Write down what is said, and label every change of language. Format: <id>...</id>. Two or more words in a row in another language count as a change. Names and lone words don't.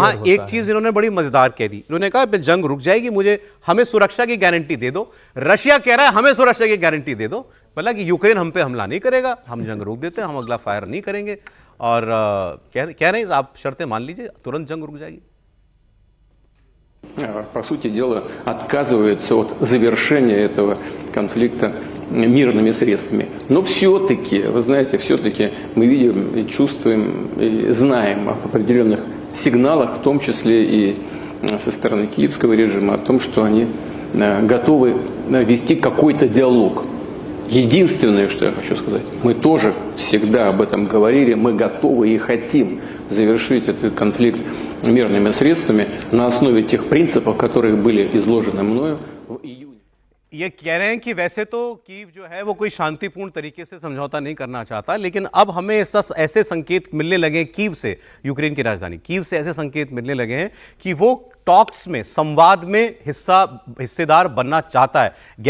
<hi>वहां एक चीज इन्होंने बड़ी मजेदार कह दी। इन्होंने कहा जंग रुक जाएगी, हमें सुरक्षा की गारंटी दे दो। रशिया कह रहा है हमें सुरक्षा की गारंटी दे दो, मतलब कि यूक्रेन हम पे हमला नहीं करेगा, हम जंग रोक देते हैं, हम अगला फायर नहीं करेंगे, और कह रहे हैं आप शर्तें मान लीजिए, तुरंत जंग रुक जाएगी।</hi> <ru>По сути дела, отказывается от завершения этого конфликта мирными средствами. Но все-таки, вы знаете, все-таки мы видим и чувствуем, и знаем об определенных сигналах, в том числе и со стороны киевского режима, о том, что они готовы вести какой-то диалог. Единственное, что я хочу сказать, мы тоже всегда об этом говорили, мы готовы и хотим завершить этот конфликт мирными средствами на основе тех принципов, которые были изложены мною в июне.</ru> <hi>ये कह रहे हैं कि वैसे तो कीव जो है वो कोई शांतिपूर्ण तरीके से समझौता नहीं करना चाहता, लेकिन अब हमें ऐसे संकेत मिलने लगे कीव से, यूक्रेन की राजधानी कीव से ऐसे संकेत मिलने लगे हैं कि वो टॉक्स में, संवाद में हिस्सेदार बनना चाहता है।</hi>